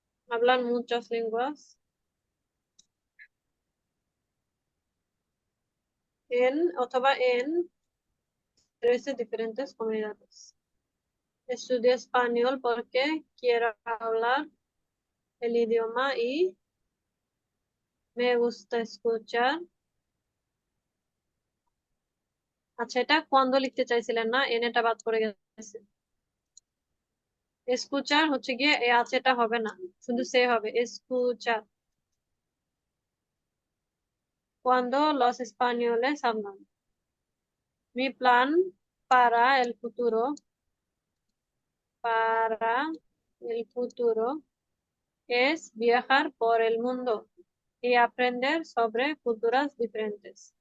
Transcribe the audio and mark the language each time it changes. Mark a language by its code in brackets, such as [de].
[es] hablan muchas lenguas en, [bn] অথবা [es] en 13 diferentes comunidades। estudia español porque quiero hablar el idioma y me gusta escuchar। [bn] আচ্ছা, এটা কোয়ান্দ লিখতে চাইছিলেন না, এনেটা বাদ পড়ে গেছে। escuchar হচ্ছে গিয়ে এ আছে, এটা হবে না, শুধু সে হবে escuchar। [es] cuando los españoles hablan। Mi plan para el futuro es viajar por el mundo y aprender sobre culturas diferentes।